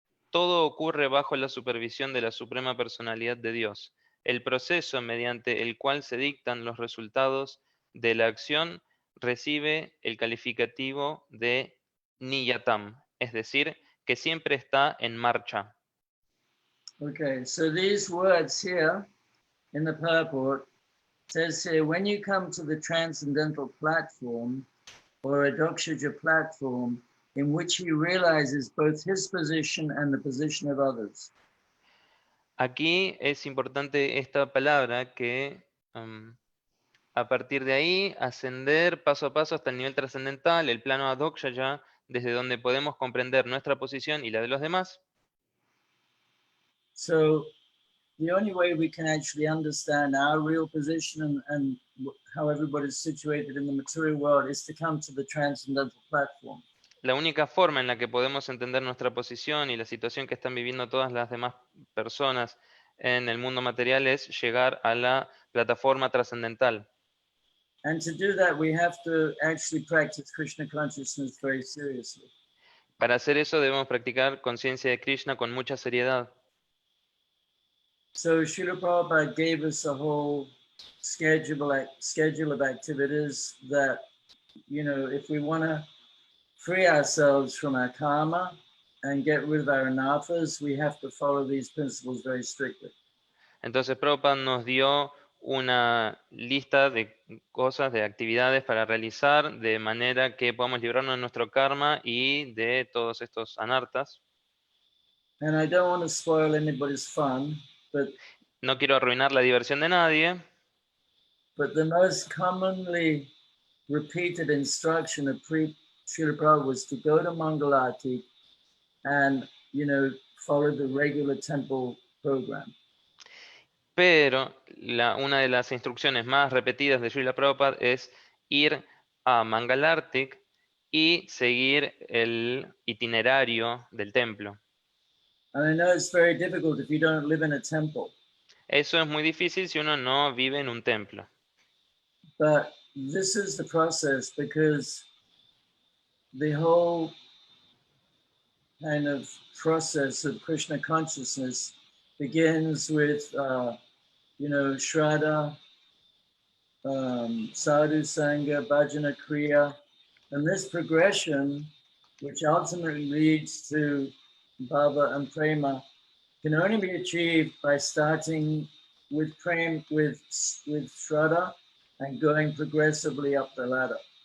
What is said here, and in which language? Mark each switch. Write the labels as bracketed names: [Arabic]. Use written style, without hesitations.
[Spanish] Todo ocurre bajo la supervisión de la Suprema Personalidad de Dios. El proceso mediante el cual se dictan los resultados de la acción recibe el calificativo de niyatam, es decir, que siempre está en marcha. [English] Okay, so these words here in the purport says here, when you come to the transcendental platform or a Dokshaja platform in which he realizes both his position and the position of others. [Spanish] Aquí es importante esta palabra que a partir de ahí, ascender paso a paso hasta el nivel trascendental, el plano adokshaya, desde donde podemos comprender nuestra posición y la de los demás. [English] So the only way we can actually understand our real position and how everybody's situated in the material world is to come to the transcendental platform. [Spanish] La única forma en la que podemos entender nuestra posición y la situación que están viviendo todas las demás personas en el mundo material es llegar a la plataforma trascendental. [English] And to do that, we have to actually practice Krishna consciousness very seriously. [Spanish] Para hacer eso debemos practicar conciencia de Krishna con mucha seriedad. [English] So Srila Prabhupada gave us a whole schedule of activities that, you know, if we want to free ourselves from our karma and get rid of our anarthas, we have to follow these principles very strictly. [Spanish] Entonces Prabhupada nos dio una lista de cosas, de actividades para realizar, de manera que podamos librarnos de nuestro karma y de todos estos anartas. [English] And I don't want to spoil anybody's fun, but [Spanish] No quiero arruinar la diversión de nadie, [English] the most commonly repeated instruction of Srila Prabhupada was to go to Mangalati and, you know, follow the regular temple program. [Spanish] pero una de las instrucciones más repetidas de Srila Prabhupada es ir a Mangalartik y seguir el itinerario del templo. [English] And I know it's very difficult if you don't live in a temple, [Spanish] Eso es muy difícil si uno no vive en un templo. [English] but this is the process because the whole kind of process of Krishna consciousness begins with, you know, Shraddha, Sadhu Sangha, Bhajana Kriya, and this progression, which ultimately leads to Bhava and Prema, can only be achieved by starting with Shraddha and going progressively up the ladder.